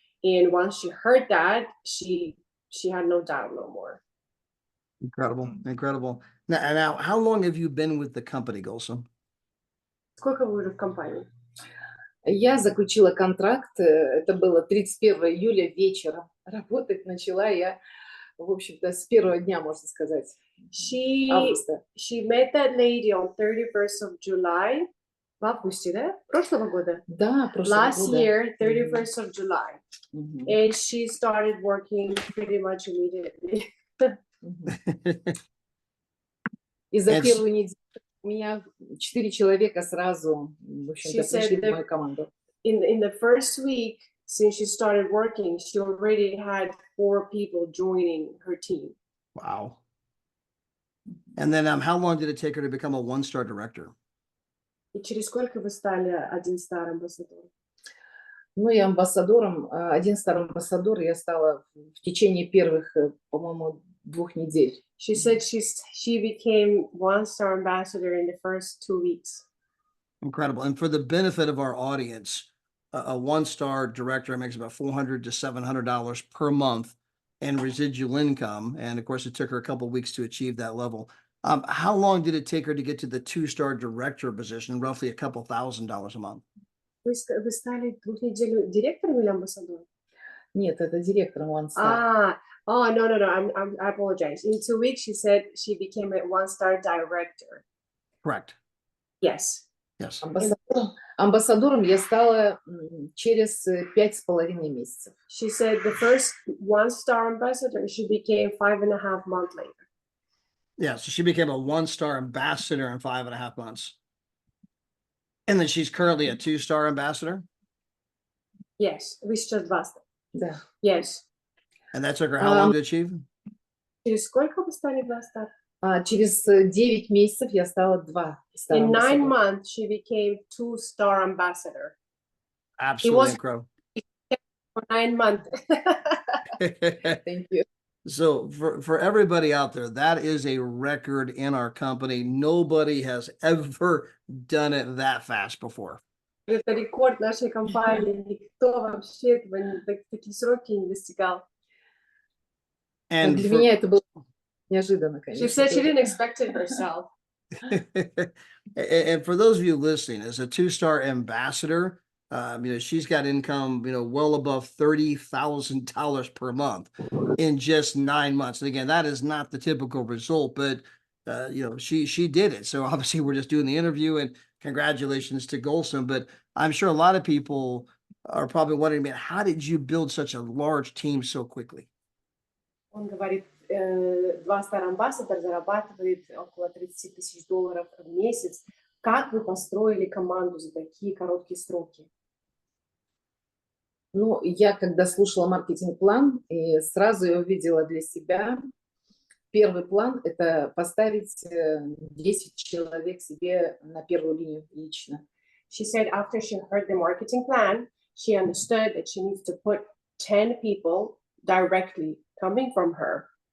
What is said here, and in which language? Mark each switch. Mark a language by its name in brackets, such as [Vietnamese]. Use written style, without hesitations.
[English] And once she heard that, she had no doubt no more. Incredible, incredible. Now, how long have you been with the company, Gulsum? [Russian] Сколько вы уже в компании? Я заключила контракт, это было 31 июля вечером. Работать начала я, в общем-то, с первого дня, можно сказать, августа. [English] She met that lady on 31st of July. [Russian] В августе, да? Прошлого года? Да, прошлого [English] Last [Russian] года. [English] year, 31st of July. And she started working pretty much immediately. [Russian] И за первую неделю у меня 4 человека сразу, в общем-то, пришли в мою команду. [English] In the first week, since she started working, she already had 4 people joining her team. Wow. And then how long did it take her to become a one-star director? [Russian] И через сколько вы стали 1-star амбассадором? Ну, я амбассадором, 1-star амбассадор я стала в течение первых, по-моему, 2 недель. [English] She said she became 1-star ambassador in the first 2 weeks. Incredible. And for the benefit of our audience, a 1-star director makes about $400 to $700 per month in residual income. And of course, it took her a couple of weeks to achieve that level. How long did it take her to get to the 2-star director position, roughly a couple $1,000s a month? [Russian] Вы стали 2 недель директором или амбассадором? Нет, это директором 1-star. [English] No. I apologize. In 2 weeks, she said she became a 1-star director. Correct. Yes. Yes. [Russian] Амбассадором я стала через 5,5 месяцев. [English] She said the first 1-star ambassador, she became 5.5 months later. Yeah, so she became a 1-star ambassador in 5.5 months. And then she's currently a 2-star ambassador? Yes, [Russian] вы сейчас 2-star. Да. [English] Yes. And that took her how long to achieve? [Russian] Через сколько вы стали 2-star? Через 9 месяцев я стала 2-star. [English] In 9 months, she became 2-star ambassador. Absolutely incredible. For 9 months. Thank you. So for everybody out there, that is a record in our company. Nobody has ever done it that fast before. [Russian] Это рекорд нашей компании. Никто вообще такие сроки не достигал. [English] And [Russian] Для [English] for, [Russian] меня это было неожиданно, [English] She [Russian] конечно. [English] said she [Russian] тоже. [English] didn't expect it herself. and for those of you listening, as a 2-star ambassador, she's got income, well above $30,000 per month in just 9 months. And again, that is not the typical result, but she did it. So obviously we're just doing the interview, and congratulations to Gulsum. But I'm sure a lot of people are probably wondering, man, how did you build such a large team so quickly? [Russian] Он говорит, 2-star ambassador зарабатывает около $30,000 в месяц. Как вы построили команду за такие короткие сроки? Ну, я когда слушала маркетинг-план, и сразу я увидела для себя, первый план – это поставить 10 человек себе на первую линию лично. [English] She said after she heard the marketing plan, she understood that she needs to put 10 people directly coming from her.